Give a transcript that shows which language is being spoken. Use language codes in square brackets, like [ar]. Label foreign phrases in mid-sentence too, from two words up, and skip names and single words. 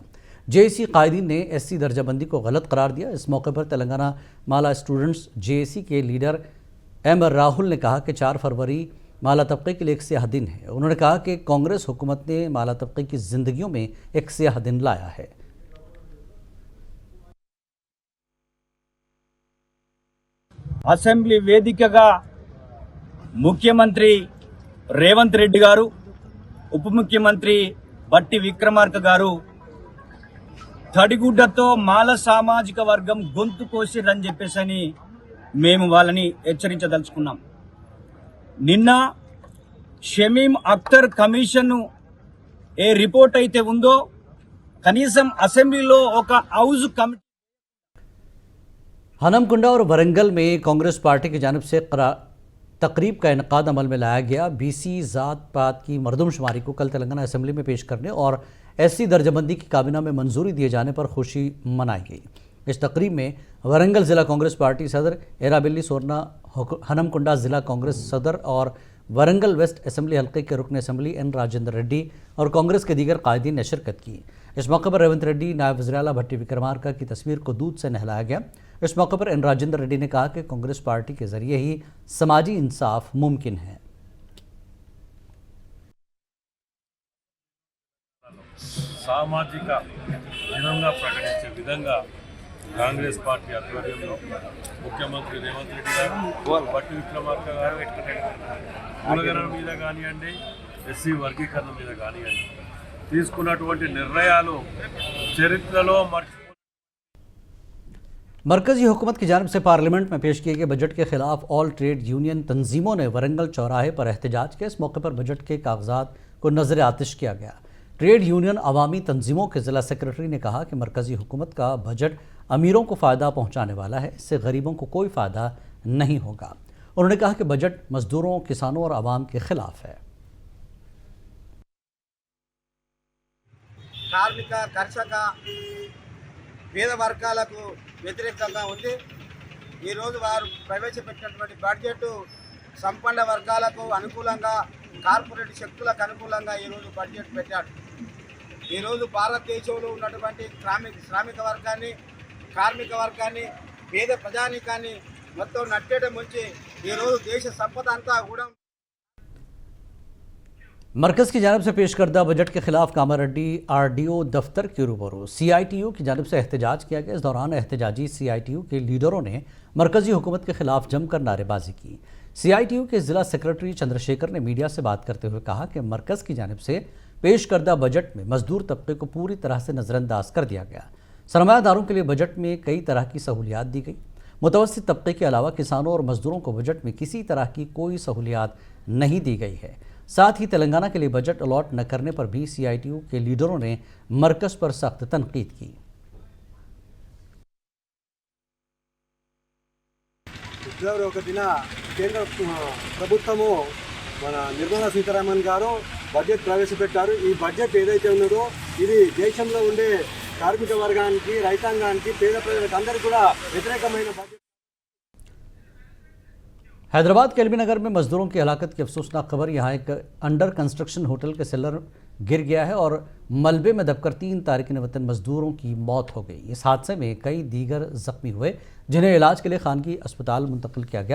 [ur] جے اے سی قائدین نے ایس سی درجہ بندی کو غلط قرار دیا. اس موقع پر تلنگانہ مالا اسٹوڈنٹس جے اے سی کے لیڈر ایم راہل نے کہا کہ 4 فروری مالا طبقے کے لیے ایک سیاہ دن ہے. انہوں نے کہا کہ کانگریس حکومت نے مالا طبقے کی زندگیوں میں ایک سیاہ دن لایا ہے. [te] అసెంబ్లీ వేదికగా ముఖ్యమంత్రి రేవంత్ రెడ్డి గారు, ఉప ముఖ్యమంత్రి బట్టి విక్రమార్క గారు తడిగుడ్డతో మాల సామాజిక వర్గం గొంతు కోసిరని చెప్పేసని మేము వాళ్ళని హెచ్చరించదలుచుకున్నాం. నిన్న షమీం అఖ్తర్ కమిషన్ ఏ రిపోర్ట్ అయితే ఉందో కనీసం అసెంబ్లీలో ఒక [en] house committee [ur] ہنمکنڈہ اور ورنگل میں کانگریس پارٹی کی جانب سے تقریب کا انعقاد عمل میں لایا گیا. بی سی ذات پات کی مردم شماری کو کل تلنگانہ اسمبلی میں پیش کرنے اور ایس سی درجہ بندی کی کابینہ میں منظوری دیے جانے پر خوشی منائی گئی. اس تقریب میں ورنگل ضلع کانگریس پارٹی صدر ایرابیلی سورنا، ہنمکنڈہ ضلع کانگریس صدر اور ورنگل ویسٹ اسمبلی حلقے کے رکن اسمبلی این راجندر ریڈی اور کانگریس کے دیگر قائدین نے شرکت کی. اس موقع پر ریونت ریڈی، نائب وزیر اعلیٰ بھٹی وکرمارکا کی تصویر کو دودھ سے نہلایا گیا. اس موقع پر این راجندر ریڈی نے کہا کہ کانگریس پارٹی کے ذریعے ہی سماجی انصاف ممکن ہے. [te] సామాజిక దినంగా ప్రకటించే విధంగా కాంగ్రెస్ పార్టీ ఆధ్వర్యంలో ముఖ్యమంత్రి రేవంత్ రెడ్డి గారు, భట్టి విక్రమార్క గారు కులగణన మీద కానివ్వండి, ఎస్సీ వర్గీకరణ మీద కానివ్వండి తీసుకున్నటువంటి నిర్ణయాలు చరిత్రలో [ur] مرکزی حکومت کی جانب سے پارلیمنٹ میں پیش کیے گئے بجٹ کے خلاف [en] all trade union [ur] تنظیموں نے ورنگل چوراہے پر احتجاج کیا. اس موقع پر بجٹ کے کاغذات کو نذر آتش کیا گیا. [en] trade union [ur] عوامی تنظیموں کے ضلع سیکرٹری نے کہا کہ مرکزی حکومت کا بجٹ امیروں کو فائدہ پہنچانے والا ہے، اس سے غریبوں کو کوئی فائدہ نہیں ہوگا. انہوں نے کہا کہ بجٹ مزدوروں، کسانوں اور عوام کے خلاف ہے. [te] కార్మిక కర్షక పేద వర్గాలకు వ్యతిరేకంగా ఉంది. ఈరోజు వారు ప్రవేశపెట్టినటువంటి బడ్జెట్ సంపన్న వర్గాలకు అనుకూలంగా, కార్పొరేట్ శక్తులకు అనుకూలంగా ఈరోజు బడ్జెట్ పెట్టాడు. ఈరోజు భారతదేశంలో ఉన్నటువంటి శ్రామిక వర్గాన్ని, కార్మిక వర్గాన్ని, పేద ప్రజానీకాన్ని మొత్తం నట్టేట ముంచి ఈరోజు దేశ సంపద అంతా కూడా [ur] مرکز کی جانب سے پیش کردہ بجٹ کے خلاف کاماریڈی آر ڈی او دفتر کے روبرو سی آئی ٹی یو کی جانب سے احتجاج کیا گیا. اس دوران احتجاجی سی آئی ٹی یو کے لیڈروں نے مرکزی حکومت کے خلاف جم کر نعرے بازی کی. سی آئی ٹی یو کے ضلع سیکرٹری چندرشیکھر نے میڈیا سے بات کرتے ہوئے کہا کہ مرکز کی جانب سے پیش کردہ بجٹ میں مزدور طبقے کو پوری طرح سے نظرانداز کر دیا گیا. سرمایہ داروں کے لیے بجٹ میں کئی طرح کی سہولیات دی گئی. متوسط طبقے کے علاوہ کسانوں اور مزدوروں کو بجٹ میں کسی طرح کی کوئی سہولیات نہیں دی گئی ہے. ساتھ ہی تلنگانہ کے لیے بجٹ الاٹ نہ کرنے پر بھی سی آئی ٹی یو کے لیڈروں نے مرکز پر سخت تنقید کی. [te] ఫిబ్రవరి 1న కేంద్ర ప్రభుత్వము మన నిర్మలా సీతారామన్ గారు బడ్జెట్ ప్రవేశపెట్టారు. ఈ బడ్జెట్ ఏదైతే ఉన్నదో ఇది దేశంలో ఉండే కార్మిక వర్గానికి, రైతాంగానికి, పేద ప్రజలకు అందరికీ కూడా వ్యతిరేకమైన బడ్జెట్। [ur] حیدرآباد کے ایل بی نگر میں مزدوروں کی ہلاکت کی افسوسناک خبر. یہاں ایک [en] under construction [ur] ہوٹل کے سیلر گر گیا ہے اور ملبے میں دب کر 3 تارکین وطن مزدوروں کی موت ہو گئی. اس حادثے میں کئی دیگر زخمی ہوئے، جنہیں علاج کے لیے خانگی اسپتال منتقل کیا گیا.